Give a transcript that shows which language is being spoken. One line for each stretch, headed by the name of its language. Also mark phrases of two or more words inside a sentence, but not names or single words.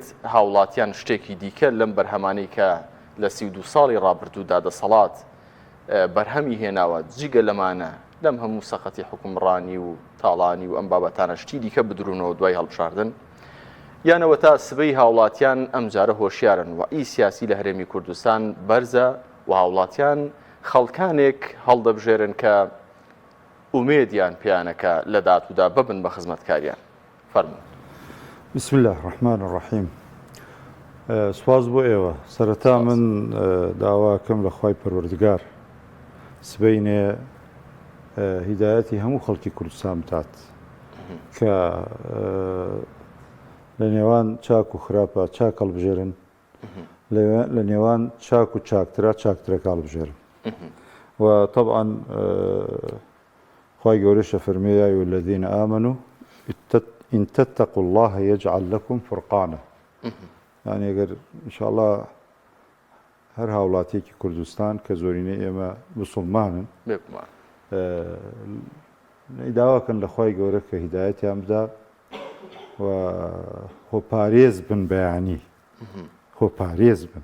Central Kurdish: هاوڵاتیان شتێکی دیکە لەم بەرهەمانەی کە لە 32 ساڵی ڕابردوودا دەسەڵات بەرهەمی هێناوە جگە لەمانە لەم هەموو سەخەتی حکومڕانی و تاڵانی و ئەم بابەتانە شتی دیکە بدرونەوە دوای هەڵبژاردن یانەوە تا سبەی هاوڵاتیان ئەم جارە هۆشیارن و ئی سیاسی لە هەرێمی کوردستان بەرزە و هاوڵاتیان خەڵکانێک هەڵدەبژێرن کە ئومێدیان پیانەکە لە داتوودا ببن بە خزمەتکاریان. فەرموون.
Arabic: بسم الله الرحمن الرحیم.
Central Kurdish: سواز بۆ ئێوە سەرەتا من داواکەم لە خوای پەروەردگار سبەینێ هیدایەتی هەموو خەڵکی کوردستان بتات کە لە نێوان چاک و خراپە چاک هەڵبژێرن لە نێوان چاک و چاکترا چاکترەکە هەڵبژێرن و طبعا خوای گەورەش فەرمێ
Arabic: یا ئەیها الذین آمنوا إن تتقوا الله يجعل لكم فرقانا.
Central Kurdish: يعني ئەگەر ئینشاءالله هەر هاوڵاتیەکی کوردستان کە زۆرینەی ئێمە موسڵمانن داواکەن لە خوای گەورە کە هیدایەتیان بدا و خۆپارێز بن بەیانی خۆپارێز بن